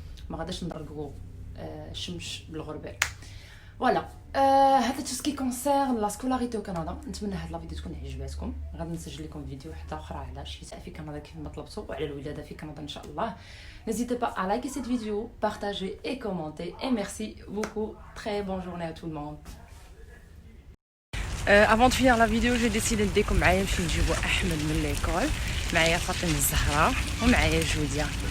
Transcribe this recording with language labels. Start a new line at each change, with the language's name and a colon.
Arabic: ما غاداش نضربوا الشمس بالغربال. فوالا هذا تسكي كونسير لا سكولاريتي او كندا. نتمنى هاد لا فيديو تكون عجباتكم. غادي نسجل لكم فيديو واحده اخرى على الشتاء في كندا كيف ما طلبتوا، وعلى الولاده في كندا ان شاء الله.
French: N'hésitez pas à liker cette vidéo, partager et commenter. Et merci beaucoup. Très bonne journée à tout le monde. Avant de finir la vidéo, j'ai décidé
Arabic: نديكم معايا نمشي نجيبو احمد من ليكول. معايا فاطمه الزهراء ومعايا جوديا.